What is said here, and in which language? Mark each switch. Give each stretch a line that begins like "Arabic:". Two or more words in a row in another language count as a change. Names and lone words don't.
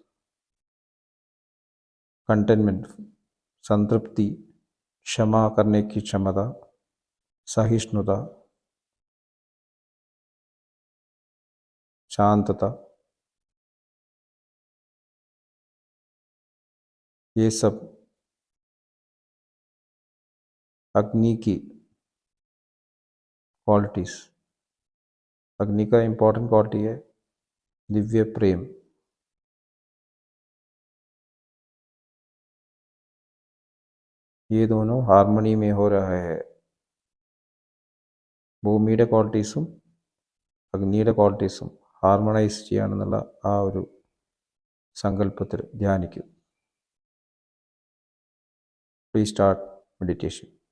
Hindi: कंटेनमेंट, संतृप्ति, क्षमा करने की क्षमता, सहिष्णुता, शांतता, ये सब अग्नि की क्वालिटीज। अग्नि का
English: important quality
Hindi: है दिव्य प्रेम। ये दोनों हार्मनी में हो रहा है।
Malayalam: ഭൂമിയുടെ ക്വാളിറ്റീസും അഗ്നിയുടെ ക്വാളിറ്റീസും ഹാർമണൈസ് ചെയ്യുകയാണെന്നുള്ള ആ ഒരു സങ്കല്പത്തിൽ ധ്യാനിക്കും.
English: please start meditation.